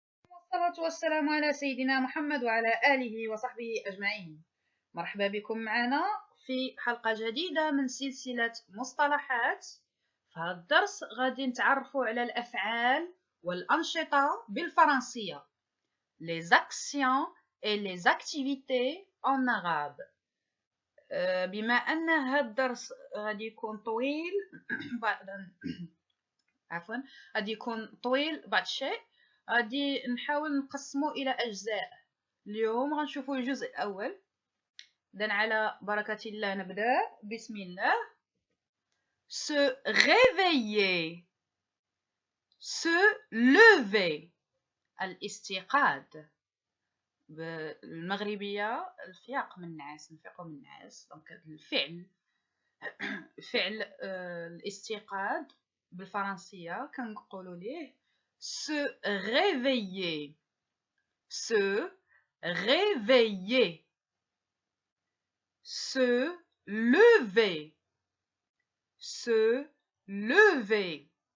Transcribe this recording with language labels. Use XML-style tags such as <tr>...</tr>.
<ar>والصلاة والسلام على سيدنا محمد وعلى آله وصحبه أجمعين. مرحبا بكم معنا في حلقة جديدة من سلسلة مصطلحات. في هذا الدرس غادي نتعرفوا على الأفعال والأنشطة بالفرنسية.</ar> <fr>Les actions et les activités en arabe.</fr> <ar>بما أن هذا الدرس غادي يكون طويل عفوا غادي يكون طويل بعض الشيء، غادي نحاول نقسمه إلى أجزاء. اليوم غنشوفوا الجزء الأول. إذن على بركة الله نبدأ. بسم الله.</ar> <fr>Se réveiller, se lever، الاستيقاظ.</fr> <ar>بالمغربية الفياق من النعاس، نفيقوا من النعاس. دونك الفعل فعل الاستيقاظ بالفرنسية كنقولوا ليه</ar> <fr>se réveiller، se réveiller، se lever، se lever.</fr>